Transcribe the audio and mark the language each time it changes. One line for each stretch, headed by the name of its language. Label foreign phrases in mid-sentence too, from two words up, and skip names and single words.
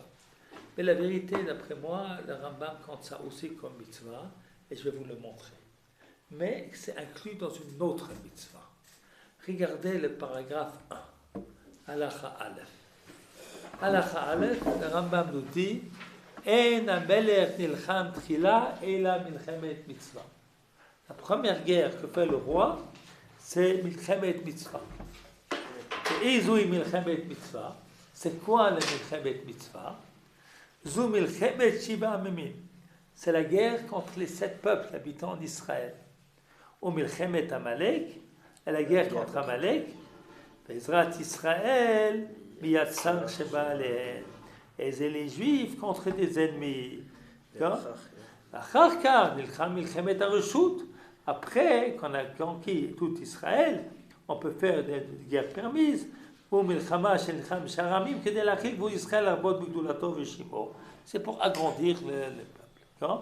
French: Mais la vérité, d'après moi, le Rambam compte ça aussi comme mitzvah, et je vais vous le montrer. Mais c'est inclus dans une autre mitzvah. Regardez le paragraphe 1,
Hebrew: הלכה אלף. הלכה אלף,
French: le Rambam nous dit
Hebrew: אין המלך נלחם תחילה אלא מלחמת מצוה.
French: La première guerre que fait le roi, c'est
Hebrew: מלחמת מצוה. ואיזו מלחמת מצוה.
French: C'est quoi le
Hebrew: מלחמת מצוה? זו מלחמת שבעה עממים.
French: C'est la guerre contre les 7 peuples habitants d'Israël. Ou
Hebrew: מלחמת עמלק,
French: et la guerre contre Amalek.
Hebrew: ועזרת ישראל מיד צר שבא עליהם.
French: Et c'est les Juifs contre des ennemis. Après qu'on a conquis tout Israël, on peut faire des guerres permises. C'est pour agrandir le peuple.